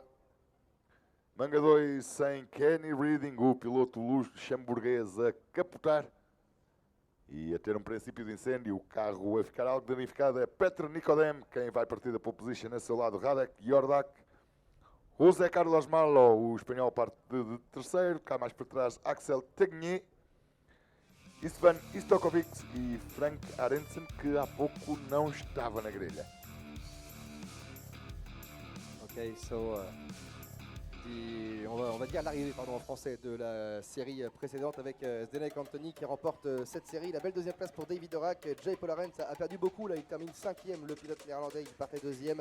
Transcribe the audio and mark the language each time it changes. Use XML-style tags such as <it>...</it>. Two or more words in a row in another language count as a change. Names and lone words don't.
<pt>Manga 2 sem Kenny Reading, o piloto luxemburguês a capotar e a ter um princípio de incêndio, o carro a ficar algo danificado é Petr Nicodem, quem vai partir da</pt> <en>pole position</en> <pt>a seu lado Radek Jordak. José Carlos Malo, o espanhol, parte de terceiro, cá mais para trás Axel Tegnier. Istvan Istokovic e Frank Arensen, que há pouco não estava na grelha.</pt> <fr>Ok, so on va dire l'arrivée en français de la série précédente avec Zdenek Anthony qui remporte cette série. La belle deuxième place pour David Horak. Jay Polarens a perdu beaucoup, là il termine 5e, le pilote néerlandais, il partait 2e.</fr>